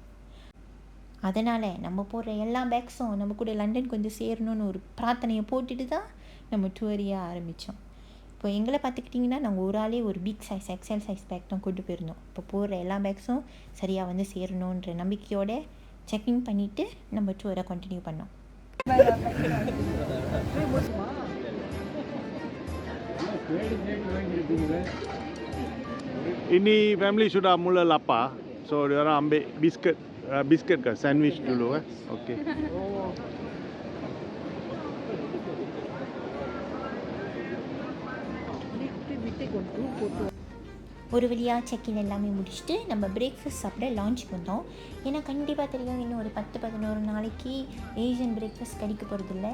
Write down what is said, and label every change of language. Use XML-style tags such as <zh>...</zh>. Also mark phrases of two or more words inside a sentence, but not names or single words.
<ta>அதனால் நம்ம போடுற எல்லா பேக்ஸும் நம்ம கூட லண்டனுக்கு சேரணும்னு ஒரு பிரார்த்தனையை போட்டுட்டு தான் நம்ம டூரியாக ஆரம்பித்தோம். இப்போ எங்களை பார்த்துக்கிட்டிங்கன்னா நாங்கள் ஒரு ஆளே ஒரு</ta> <en>big size XL size bag</en> <ta>தான் கொண்டு போயிருந்தோம். இப்போ போடுற எல்லா பேக்ஸும் சரியாக சேரணுன்ற நம்பிக்கையோடு செக்இன் பண்ணிவிட்டு நம்ம டூரை கண்டினியூ பண்ணோம்.</ta> <ms>Ini family sudah mula lapar, so dia orang ambil biscuit ke sandwich dulu Okey.</ms> <ta>ஒரு வழியாக செக்இன் எல்லாமே முடிச்சுட்டு நம்ம பிரேக்ஃபாஸ்ட் சாப்பிட லான்ச் பண்ணோம். ஏன்னா கண்டிப்பாக தெரியும் இன்னும் ஒரு 10-11 நாளைக்கு</ta> <en>Asian breakfast</en> <ta>கிடைக்க போகிறதில்ல.</ta>